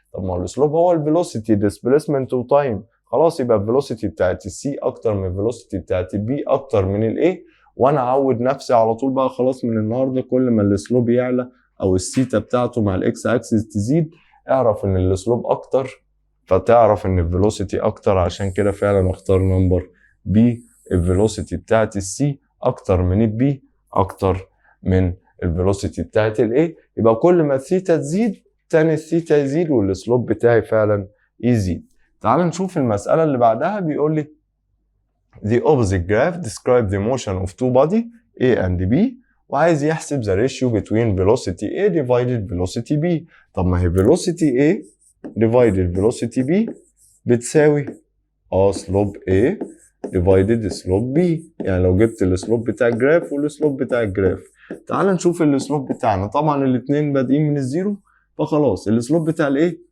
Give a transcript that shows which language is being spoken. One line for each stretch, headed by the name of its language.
Arabic: طب ما السلوب هو الفيلوسيتي ديسبيسمنت وتايم، خلاص يبقى الفيلوسيتي بتاعت السي اكتر من الفيلوسيتي بتاعت البي اكتر من الاي، وانا اعود نفسي على طول بقى خلاص من النهارده كل ما السلوب يعلى او الثيتا بتاعته مع الاكس اكسس تزيد اعرف ان السلوب اكتر، فتعرف ان الفيلوسيتي اكتر، عشان كده فعلا اختار نمبر بي. الفيلوسيتي بتاعت السي اكتر من البي اكتر من الفيلوسيتي بتاعت الاي، يبقى كل ما الثيتا تزيد تاني الثيتا يزيد والسلوب بتاعي فعلا يزيد. تعال نشوف المسألة اللي بعدها. بيقول لي
English: the opposite graph describe the motion of two body A and B،
Arabic: وعايز يحسب
English: the ratio between velocity A divided velocity B.
Arabic: طب ما هي
English: velocity A divided velocity B بتساوي slope A divided slope B،
Arabic: يعني لو جبت السلوب بتاع الجراف والسلوب بتاع الجراف. تعال نشوف السلوب بتاعنا، طبعا الاتنين بادئين من الزيرو، فخلاص السلوب بتاع الايه